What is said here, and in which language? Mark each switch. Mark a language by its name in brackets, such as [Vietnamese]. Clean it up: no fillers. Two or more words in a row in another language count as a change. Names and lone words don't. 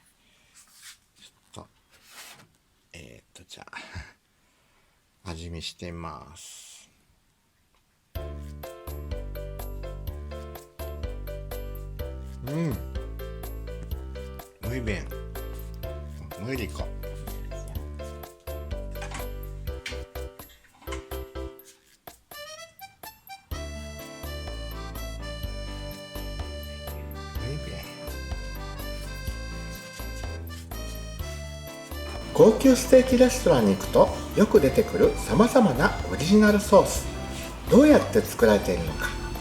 [Japanese] ちょっと、じゃあ、味見してみます。 [Spanish] muy bien. Muy rico. Muy bien. [Japanese] 高級ステーキレストランに行くとよく出てくるさまざまなオリジナルソース、どうやって作られているのか。